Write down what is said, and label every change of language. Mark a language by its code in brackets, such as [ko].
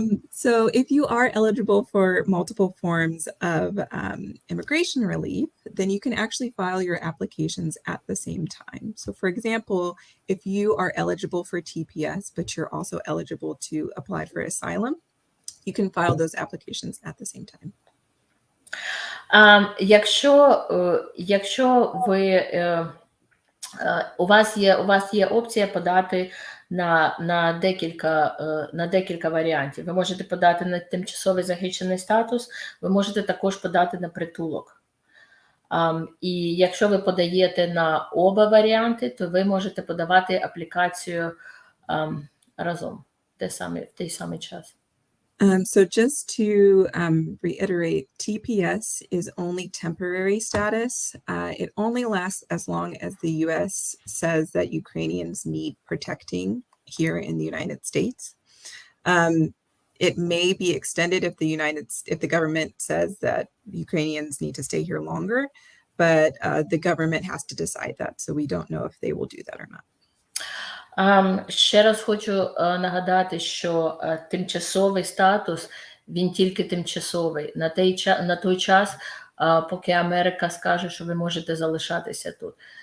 [en] So if you are eligible for multiple forms of immigration relief, then you can actually file your applications at the same time. So for example, if you are eligible for TPS, but you're also eligible to apply for asylum, you can file those applications at the same time. [uk] Якщо ви у вас є опція подати на декілька варіантів. Ви можете подати на тимчасовий захищений статус, ви можете також подати на притулок. І якщо ви подаєте на оба варіанти, то ви можете подавати аплікацію разом в той самий час. [en] So just to reiterate, TPS is only temporary status. It only lasts as long as the U.S. says that Ukrainians need protecting here in the United States. It may be extended if the government says that Ukrainians need to stay here longer, but the government has to decide that. So we don't know if they will do that or not. [uk] Ще раз хочу нагадати, що тимчасовий статус, він тільки тимчасовий. На той час, поки Америка скаже, що ви можете залишатися тут.